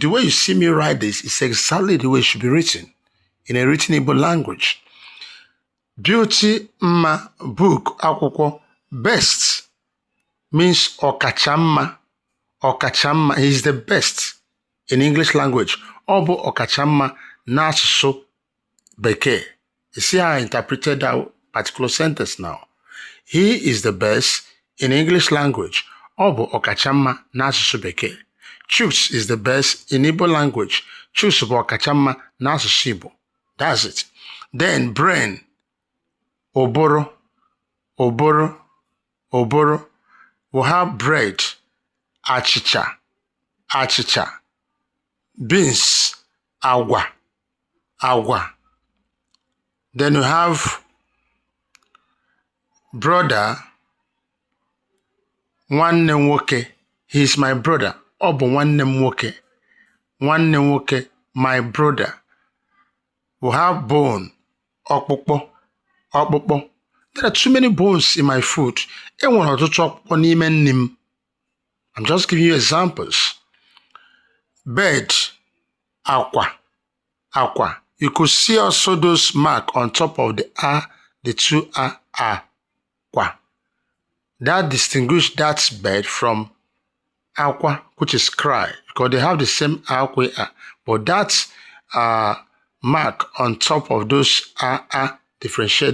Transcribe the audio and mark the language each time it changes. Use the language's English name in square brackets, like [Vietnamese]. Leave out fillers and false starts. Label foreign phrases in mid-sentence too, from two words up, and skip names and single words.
[English] The way you see me write this is exactly the way it should be written in a written Igbo language. Beauty, mma, book, akwụkwọ. Best means ọkachamma. Ọkachamma is the best in English language. [Igbo] Ọ bụ ọkachamma n'asụsụ Bekee. [English] You see how I interpreted that particular sentence now. He is the best in English language. [Igbo] Ọ bụ ọkachamma n'asụsụ Bekee. [English] Chuks is the best in Igbo language. [Igbo] Chuks bụ ọkachamma n'asụsụ Igbo. [English] That's it. Then brain. [Igbo] Oboro. Oboro. Oboro. [English] We have bread. [Igbo] Achịcha. Achịcha. Beans. Agwa. Agwa. [English] Then we have brother, [Igbo] nwanne nwoke. [English] He is my brother. [Igbo] Ọ bụ nwanne m nwoke. Nwanne nwoke, [English] my brother. We have bone, [Igbo] ọkpụkpọ, ọkpụkpọ. [English] There are too many bones in my food. [Igbo] Enwere ọtụtụ ọkpụkpọ n'ime nri m. [English] I'm just giving you examples. Bed, [Igbo] akwa, akwa. [English] You could see also those marks on top of the A, the two A, aqua. That distinguishes that bed from aqua, which is cry, because they have the same aqua, but that mark on top of those A differentiate.